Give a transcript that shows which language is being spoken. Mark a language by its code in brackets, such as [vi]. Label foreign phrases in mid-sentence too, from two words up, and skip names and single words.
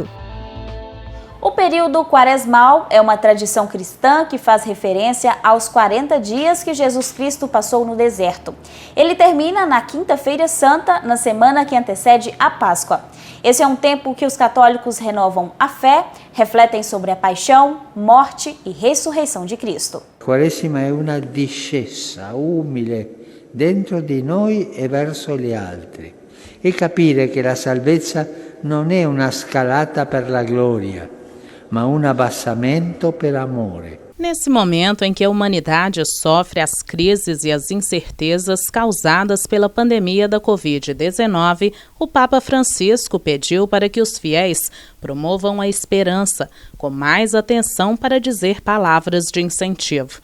[pt] O período quaresmal é uma tradição cristã que faz referência aos 40 dias que Jesus Cristo passou no deserto. Ele termina na Quinta-feira Santa, na semana que antecede a Páscoa. Esse é um tempo que os católicos renovam a fé, refletem sobre a paixão, morte e ressurreição de Cristo. [it] Quaresima [pt] é uma [it] discesa umile dentro di noi e verso gli altri. E capire che la salvezza non è una scalata per la gloria, ma un abbassamento per amore. [pt] Nesse momento em que a humanidade sofre as crises e as incertezas causadas pela pandemia da Covid-19, o Papa Francisco pediu para que os fiéis promovam a esperança, com mais atenção para dizer palavras de incentivo.